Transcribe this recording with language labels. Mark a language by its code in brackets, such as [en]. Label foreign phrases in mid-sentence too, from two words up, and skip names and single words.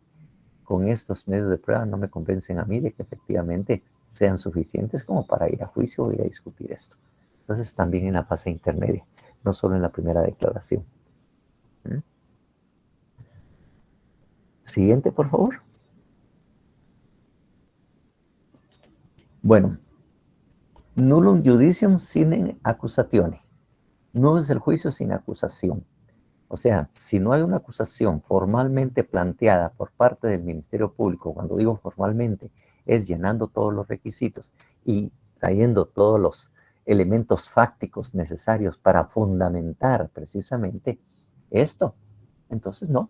[es] Con estos medios de prueba no me convencen a mí de que efectivamente sean suficientes como para ir a juicio o ir a discutir esto. Entonces también en la fase intermedia, no solo en la primera declaración. Siguiente, por favor. Bueno, [la] nullum judicium sine accusatione. [es] No es el juicio sin acusación. O sea, si no hay una acusación formalmente planteada por parte del Ministerio Público, cuando digo formalmente, es llenando todos los requisitos y trayendo todos los elementos fácticos necesarios para fundamentar precisamente esto, entonces no.